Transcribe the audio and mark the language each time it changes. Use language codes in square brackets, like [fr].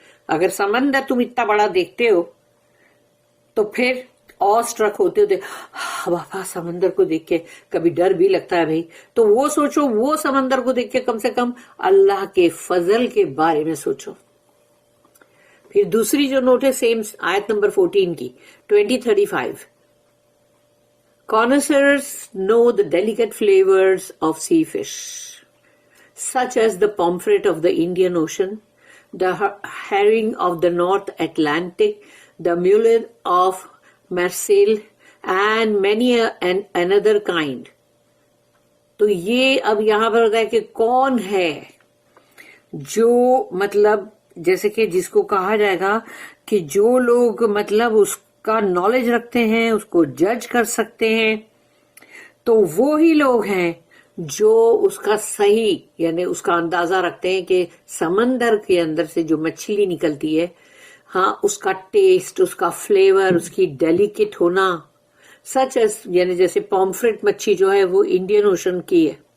[ur] اگر سمندر تم اتنا بڑا دیکھتے ہو تو پھر اسٹرک ہوتے بابا سمندر کو دیکھ کے کبھی ڈر بھی لگتا ہے بھائی, تو وہ سوچو وہ سمندر کو دیکھ کے کم سے کم اللہ کے فضل کے بارے میں سوچو. پھر دوسری جو نوٹ ہے سیم آیت نمبر 14 کی 20:35. [en] Connoisseurs know the delicate flavors of sea fish, such as the pomfret of the Indian Ocean, the herring of the North Atlantic, the mullet of Marseille, and many another kind. [ur] تو یہ اب یہاں پر ہوتا ہے کہ کون ہے جو مطلب جیسے کہ جس کو کہا جائے گا کہ جو لوگ مطلب اس کا نالج رکھتے ہیں, اس کو جج کر سکتے ہیں, تو وہی لوگ ہیں جو اس کا صحیح یعنی اس کا اندازہ رکھتے ہیں کہ سمندر کے اندر سے جو مچھلی نکلتی ہے, ہاں اس کا ٹیسٹ, اس کا فلیور, اس کی ڈیلیکیٹ ہونا, سچ ایز یعنی جیسے پومفریٹ مچھلی جو ہے وہ انڈین اوشن کی ہے.